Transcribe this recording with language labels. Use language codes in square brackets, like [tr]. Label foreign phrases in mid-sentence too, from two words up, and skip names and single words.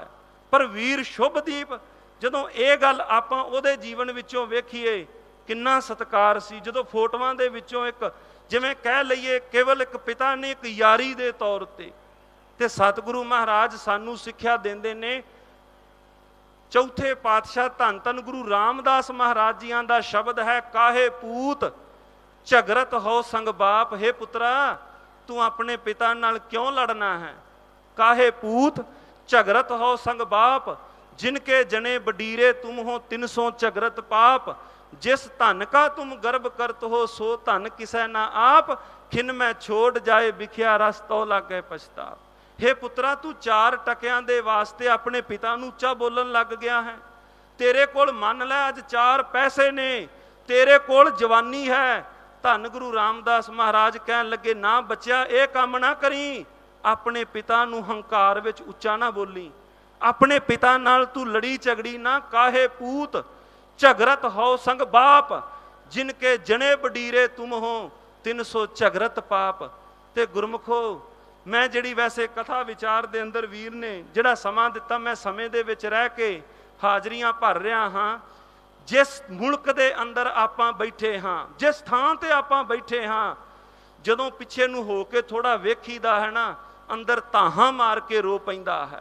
[pa] ਪਰ ਵੀਰ ਸ਼ੁਭਦੀਪ, ਜਦੋਂ ਯੇ ਗੱਲ ਆਪਾਂ ਉਹਦੇ ਜੀਵਨ ਵਿਚੋਂ ਵੇਖੀਏ, ਕਿੰਨਾ ਸਤਿਕਾਰ ਸੀ। ਜਦੋਂ ਫੋਟੋਆਂ ਦੇ ਵਿਚੋਂ ਏਕ, ਜਿਵੇਂ ਕਹਿ ਲਈਏ ਕੇਵਲ ਏਕ ਪਿਤਾ ਨੇ ਏਕ ਯਾਰੀ ਦੇ ਤੌਰ ਤੇ ਸਤਿਗੁਰੂ ਮਹਾਰਾਜ ਸਾਨੂੰ ਸਿੱਖਿਆ ਦੇਂਦੇ ਨੇ। ਚੌਥੇ ਪਾਤਸ਼ਾਹ ਧੰਨ ਧੰਨ ਗੁਰੂ ਰਾਮਦਾਸ ਮਹਾਰਾਜ ਜੀਆਂ ਦਾ ਸ਼ਬਦ ਹੈ, ਕਾਹੇ ਪੂਤ ਝਗਰਤ ਹੋ ਸੰਗ ਬਾਪ। हे ਪੁੱਤਰਾ ਤੂੰ ਆਪਣੇ ਪਿਤਾ ਨਾਲ ਕਿਉਂ ਲੜਨਾ ਹੈ? ਕਾਹੇ ਪੂਤ ਝਗਰਤ ਹੋ ਸੰਗ ਬਾਪ, ਜਿਨਕੇ ਜਨੇ ਬਡੀਰੇ ਤੁਮ ਹੋ 300 ਝਗਰਤ ਪਾਪ। ਜਿਸ ਧਨ ਕਾ ਤੁਮ ਗਰਬ ਕਰਤ ਹੋ ਸੋ ਧਨ ਕਿਸੈ ਨਾ ਆਪ, ਖਿਨ ਮੇਂ ਛੋੜ ਜਾਏ ਬਿਖਿਆ ਰਸ ਤੋ ਲਾਗੇ ਪਛਤਾਪ। ਹੇ ਪੁੱਤਰਾ ਤੂ 4 ਟਕੀਆਂ ਦੇ ਵਾਸਤੇ ਅਪਨੇ ਪਿਤਾ ਨੂੰ ਉੱਚਾ ਬੋਲਨ ਲੱਗ ਗਿਆ ਹੈ। ਤੇਰੇ ਕੋਲ ਮਨ ਲੈ ਅੱਜ 4 ਪੈਸੇ ਨੇ, ਤੇਰੇ ਕੋਲ ਜਵਾਨੀ ਹੈ। ਧੰਨ ਗੁਰੂ ਰਾਮਦਾਸ ਮਹਾਰਾਜ ਕਹਨ ਲਗੇ ਨਾ ਬੱਚਾ ਯੇ ਕਾਮ ਨਾ ਕਰੀ, ਅਪਨੇ ਪਿਤਾ ਨੂੰ ਹੰਕਾਰ ਵਿਚ ਉੱਚਾ ਨਾ ਬੋਲੀ, ਅਪਨੇ ਪਿਤਾ ਨਾਲ ਤੂ ਲੜੀ ਝਗੜੀ ਨਾ। ਕਾਹੇ ਪੂਤ ਝਗਰਤ ਹੋ ਸੰਗ ਬਾਪ, ਜਿਨਕੇ ਜਨੇ ਬਡੀਰੇ ਤੁਮ ਹੋ 300 ਝਗਰਤ ਪਾਪ। ਤੇ ਗੁਰਮੁਖੋ ਮੈਂ ਜਿਹੜੀ ਵੈਸੇ ਕਥਾ ਵਿਚਾਰ ਦੇ ਅੰਦਰ ਵੀਰ ਨੇ ਜਿਹੜਾ ਸਮਾਂ ਦਿੱਤਾ, ਮੈਂ ਸਮੇਂ ਦੇ ਵਿਚ ਰਹਿ ਕੇ ਹਾਜ਼ਰੀਆਂ ਭਰ ਰਿਹਾ ਹਾਂ। ਜਿਸ ਮੁਲਕ ਦੇ ਅੰਦਰ ਆਪਾਂ ਬੈਠੇ ਹਾਂ, ਜਿਸ ਥਾਂ ਤੇ ਆਪਾਂ ਬੈਠੇ ਹਾਂ, ਜਦੋਂ ਪਿੱਛੇ ਨੂੰ ਹੋ ਕੇ ਥੋੜ੍ਹਾ ਵੇਖੀਦਾ ਹੈ ਨਾ, ਅੰਦਰ ਤਾਹਾਂ ਮਾਰ ਕੇ ਰੋ ਪੈਂਦਾ ਹੈ।